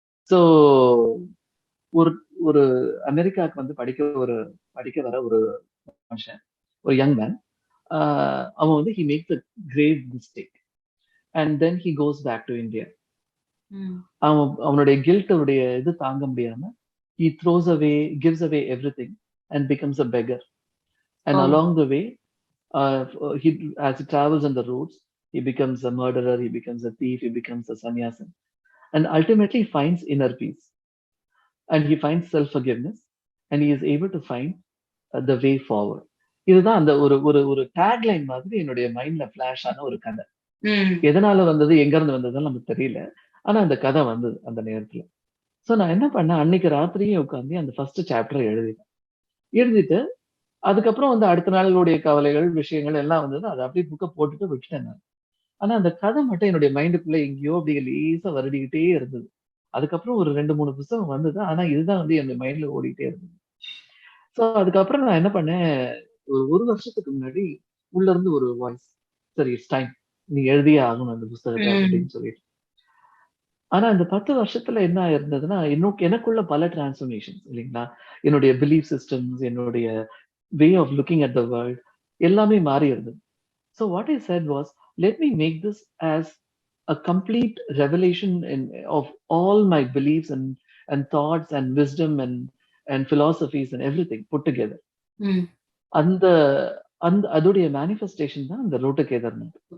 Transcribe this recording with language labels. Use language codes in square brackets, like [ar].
[ta] So ஒரு ஒரு அமெரிக்காவுக்கு வந்து படிக்க வர ஒரு மனுஷன், ஒரு யங் மேன். [en] அ [ta] அவன் வந்து [en] He makes a grave mistake and then he goes back to India. ம். [ta] அவனுடைய கில்ட்டோடைய இது தாங்க முடியாம, [en] He throws away gives away everything and becomes a beggar. Oh! And along the way, he as he travels on the roads, he becomes a murderer, he becomes a thief, he becomes a sannyasin, and ultimately finds inner peace, and he finds self-forgiveness, and he is able to find the way forward. [ta] இதுதான் அந்த ஒரு ஒரு ஒரு tagline மாதிரி என்னுடைய மைண்ட்ல flash ஆன ஒரு கதை. ம். எதனால வந்தது, எங்க இருந்து வந்ததுன்னு நமக்கு தெரியல. ஆனா அந்த கதை வந்தது அந்த நேரத்துல. சோ நான் என்ன பண்ணேன், அன்னைக்கு ராத்திரியே உட்கார்ந்து அந்த ஃபர்ஸ்ட் சாப்டர் எழுதிட்டேன். எழுதிட்டு அதுக்கப்புறம் வந்து அடுத்த நாளுடைய கவலைகள், விஷயங்கள் எல்லாம் வந்தது. அத அப்படியே புக்க போட்டுட்டு விட்டுட்டேன் நான். ஆனா அந்த கதை மட்டும் என்னுடைய மைண்டுக்குள்ள எங்கேயோ அப்படியே லேசா வருடிக்கிட்டே இருந்தது. அதுக்கப்புறம் ஒரு 2, 3 புத்தகம் வந்தது. ஆனா இதுதான் வந்து என் மைண்ட்ல ஓடிட்டே இருந்தது. சோ அதுக்கப்புறம் நான் என்ன பண்ணேன், ஒரு 1 வருஷத்துக்கு முன்னாடி உள்ள இருந்து ஒரு வாய்ஸ், "சரி இட்ஸ் டைம். நீ எழுதியே ஆகணும் அந்த புஸ்தகத்த" ம். அப்படின்னு சொல்லிட்டு. ஆனா அந்த 10 வருஷத்துல என்ன இருந்ததுன்னா, எனக்குள்ள பல டிரான்ஸ்ஃபர்மேஷன்ஸ் இல்லைங்களா? என்னுடைய பிலீஃப் சிஸ்டம்ஸ், என்னுடைய [en] way of looking at the world [ta] எல்லாமே மாறி இருந்தது. [en] So what I said was, let me make this as a complete revelation of all my beliefs and thoughts and wisdom and philosophies and everything put together. ம். [ta] அந்த அந்த அதோடைய manifestation தான் இந்த road Kedarnath.